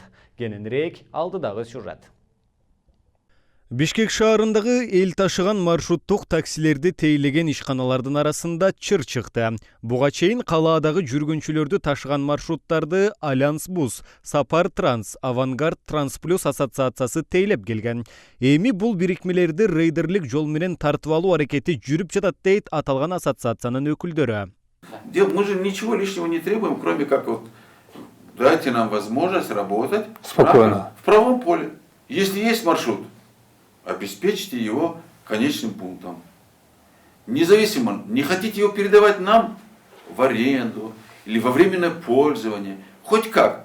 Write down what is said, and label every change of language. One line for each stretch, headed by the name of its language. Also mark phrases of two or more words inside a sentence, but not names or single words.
Kyrgyz: Кененирээк алдыдагы сюжет. Бишкек шаарындагы эл ташыган маршруттук таксилерди тейлеген ишканалардын арасында чыр чыкты. Буга чейин калаадагы жүргүнчүлөрдү ташыган маршруттарды Альянс Бус, Сапар Транс, Авангард Трансплюс ассоциациясы тейлеп келген. Эми бул бирикмелерди рейдерлик жол менен тартып алуу аракети жүрүп жатат дейт аталган ассоциациянын өкүлдөрү.
Russian: Мы же ничего лишнего не требуем, кроме как вот дайте нам возможность работать спокойно в правом поле. Если есть маршрут, обеспечьте его конечным пунктом. Независимо, не хотите его передавать нам в аренду или во временное пользование, хоть как.